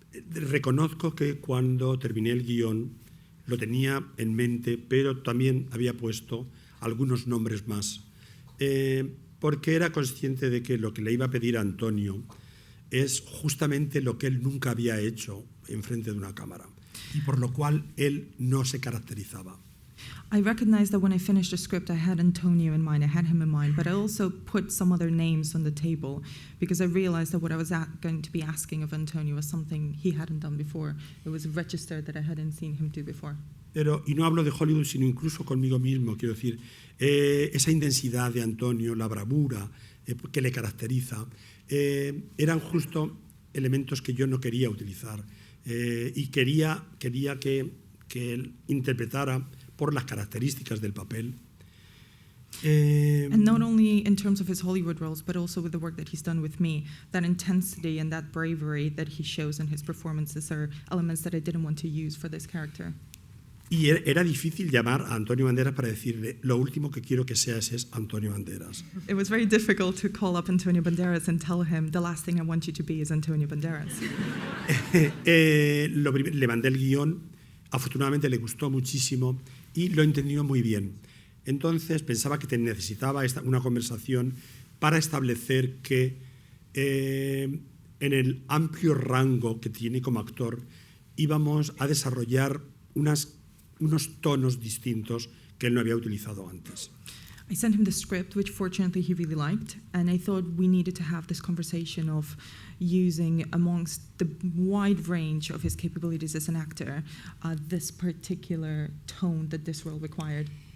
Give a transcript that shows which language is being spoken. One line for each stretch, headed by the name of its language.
Spanish: Reconozco que cuando terminé el guión lo tenía en mente, pero también había puesto algunos nombres más, porque era consciente de que lo que le iba a pedir a Antonio es justamente lo que él nunca había hecho en frente de una cámara, y por lo cual él no se caracterizaba.
English: I recognized that when I finished the script, I had Antonio in mind, I had him in mind, but I also put some other names on the table because I realized that what I was going to be asking of Antonio was something he hadn't done before. It was a register that I hadn't seen him do before.
Spanish: Pero, y no hablo de Hollywood, sino incluso conmigo mismo, quiero decir, esa intensidad de Antonio, la bravura que le caracteriza, eran justo elementos que yo no quería utilizar, y quería que él interpretara por las características del papel.
English: And not only in terms of his Hollywood roles, but also with the work that he's done with me, that intensity and that bravery that he shows in his performances are elements that I didn't want to use for this character.
Spanish: Y era difícil llamar a Antonio Banderas para decirle, lo último que quiero que seas es Antonio Banderas.
English: It was very difficult to call up Antonio Banderas and tell him, the last thing I want you to be is Antonio Banderas.
Spanish: Le mandé el guión, afortunadamente le gustó muchísimo y lo entendió muy bien. Entonces pensaba que necesitaba una conversación para establecer que en el amplio rango que tiene como actor íbamos a desarrollar unos tonos distintos que él no había utilizado antes.
English: I sent him the script, which fortunately he really liked, and I thought we needed to have this conversation of using, amongst the wide range of his capabilities as an actor, this particular tone that this role required.